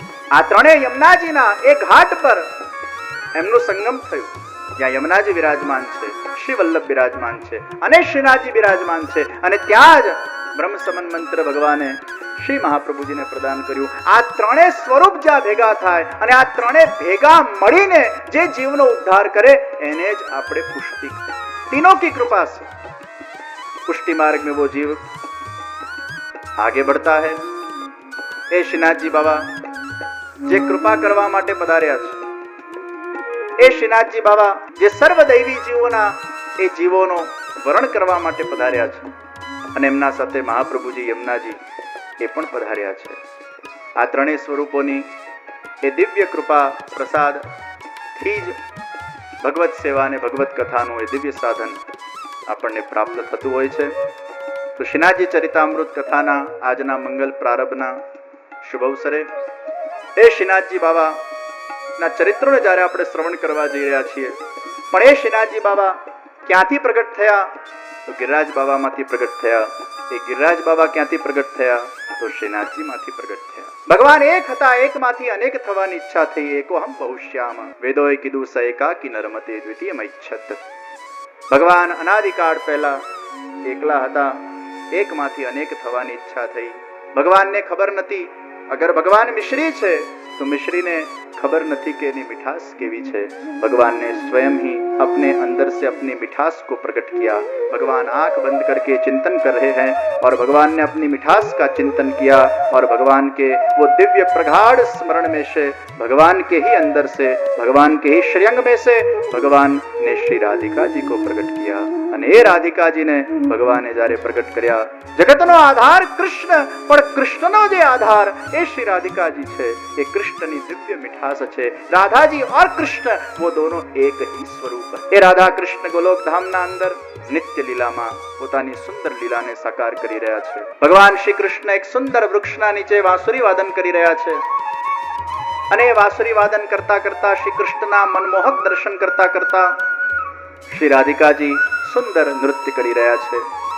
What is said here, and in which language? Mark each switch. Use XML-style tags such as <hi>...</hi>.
<gu>આ ત્રણેય યમુનાજીના એક ઘાટ પર એમનું સંગમ થયું, જ્યાં યમુનાજી વિરાજમાન છે, શ્રી વલ્લભ બિરાજમાન છે અને શ્રીનાથજી બિરાજમાન છે. અને ત્યાં જ બ્રહ્મ સમન મંત્ર ભગવાને શ્રી મહાપ્રભુજીને પ્રદાન કર્યું. આ ત્રણેય સ્વરૂપ જ્યાં ભેગા થાય અને આ ત્રણેય ભેગા મળીને જે જીવનો ઉદ્ધાર કરે એને જ આપણે પુષ્ટિ.</gu> <hi>तीनों की कृपा से पुष्टि मार्ग में वो जीव आगे बढ़ता है.</hi> <gu>એ શ્રીનાથજી બાબા જે કૃપા કરવા માટે પધાર્યા છે, એ શ્રીનાથજી બાબા જે સર્વદૈવી જીવોના એ જીવોનો વરણ કરવા માટે પધાર્યા છે, અને એમના સાથે મહાપ્રભુજી, યમુનાજી એ પણ પધાર્યા છે. આ ત્રણેય સ્વરૂપોની એ દિવ્ય કૃપા પ્રસાદ થી જ ભગવત સેવા અને ભગવત કથાનું એ દિવ્ય સાધન આપણને પ્રાપ્ત થતું હોય છે. તો શ્રીનાથજી ચરિતામૃત કથાના આજના મંગલ પ્રારંભના શુભ અવસરે એ શ્રીનાથજી બાબા ના ચરિત્રોને જ્યારે આપણે શ્રવણ કરવા જઈ રહ્યા છીએ, પણ એ શ્રીનાથજી બાબા ક્યાંથી પ્રગટ થયા? તો ગિરિરાજ બાબામાંથી પ્રગટ થયા. એ ગિરિરાજ બાબા ક્યાંથી પ્રગટ થયા? તો શ્રીનાથજી માંથી પ્રગટ થયા. ભગવાન એક હતા, એક માંથી અનેક થવાની ઈચ્છા થઈ.</gu> <sa>એકો હમ બહુશ્યામ,</sa> <gu>વેદોએ કીધું</gu> <sa>સ એકાકી નરમતે દ્વિતીય મૈચ્છત.</sa> <gu>ભગવાન અનાદિકાળ પહેલા એકલા હતા, એક માંથી અનેક થવાની ઈચ્છા થઈ. ભગવાનને ખબર નથી, અગર ભગવાન મિશ્રી છે तो मिश्री ने खबर नहीं कि एनी मिठास केवी है.</gu> <hi>भगवान ने स्वयं ही अपने अंदर से अपनी मिठास को प्रकट किया. भगवान आंख बंद करके चिंतन कर रहे हैं और भगवान ने अपनी मिठास का चिंतन किया और भगवान के वो दिव्य प्रगाढ़ स्मरण में से, भगवान के ही अंदर से, भगवान के ही श्रेयंग में से भगवान ने श्री राधिका जी को प्रकट किया.</hi> <gu>અને એ રાધિકાજીને ભગવાને જ્યારે પ્રગટ કર્યા, જગતનો આધાર કૃષ્ણ, પણ કૃષ્ણનો જે આધાર એ શ્રી રાધિકાજી છે. એ કૃષ્ણની દિવ્ય મીઠાસ છે.</gu> <hi>રાધાજી और कृष्ण वो दोनों एक ही स्वरूप.</hi> <gu>એ રાધા કૃષ્ણ ગોલોક ધામના અંદર નિત્ય લીલામાં પોતાની સુંદર લીલાને સાકાર કરી રહ્યા છે. ભગવાન શ્રી કૃષ્ણ એક સુંદર વૃક્ષના નીચે વાંસુરી વાદન કરી રહ્યા છે, અને એ વાંસુરી વાદન કરતા કરતા શ્રી કૃષ્ણના મનમોહક દર્શન કરતા કરતા શ્રી રાધિકાજી સુંદર નૃત્ય કરી રહ્યા છે.</gu>